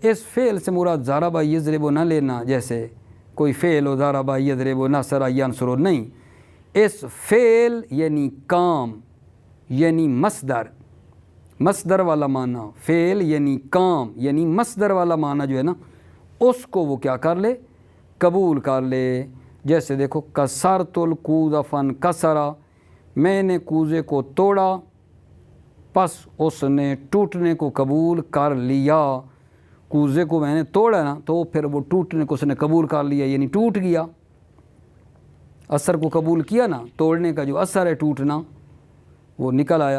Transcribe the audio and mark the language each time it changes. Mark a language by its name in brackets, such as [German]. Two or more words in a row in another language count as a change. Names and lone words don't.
[Urdu] اس فعل سے مراد [Arabic] ضرب یضرب [Urdu] نہ لینا، جیسے کوئی فعل ہو [Arabic] ضرب یضرب نصر ینصر، [Urdu] نہیں، اس فعل یعنی کام، یعنی مصدر، مصدر والا معنی، فعل یعنی کام یعنی مصدر والا معنی جو ہے نا اس کو وہ کیا کر لے؟ قبول کر لے۔ جیسے دیکھو [Arabic] کسرت الکوز فانکسرا، [Urdu] میں نے کوزے کو توڑا، پس اس نے ٹوٹنے کو قبول کر لیا۔ کوزے کو میں نے توڑا نا تو پھر وہ ٹوٹنے کو اس نے قبول کر لیا، یعنی ٹوٹ گیا، اثر کو قبول کیا نا، توڑنے کا جو اثر ہے ٹوٹنا وہ نکل آیا۔